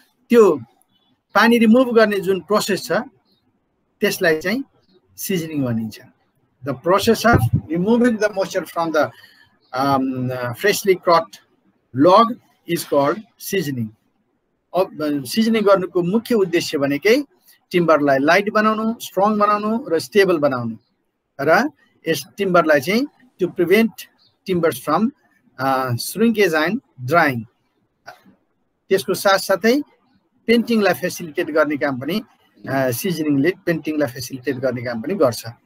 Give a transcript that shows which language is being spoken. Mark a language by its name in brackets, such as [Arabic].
[Nepali] त्यो पानी रिमुभ गर्ने जुन प्रोसेस छ त्यसलाई चाहिँ seasoning भनिन्छ. [English] The process of removing the moisture from the freshly cropped log is called seasoning. [Nepali] Seasoning गर्नुको मुख्य उद्देश्य भनेकै टिम्बरलाई लाइट बनाउनु, स्ट्रङ बनाउनु र स्टेबल बनाउनु र यस टिम्बरलाई चाहिँ [English] to prevent timbers from shrinkage and drying. [Nepali] त्यसको साथसाथै पेन्टिङलाई फेसिलिटेट गर्ने काम पनि सिजनिङले पेन्टिङलाई फेसिलिटेट गर्ने काम पनि गर्छ.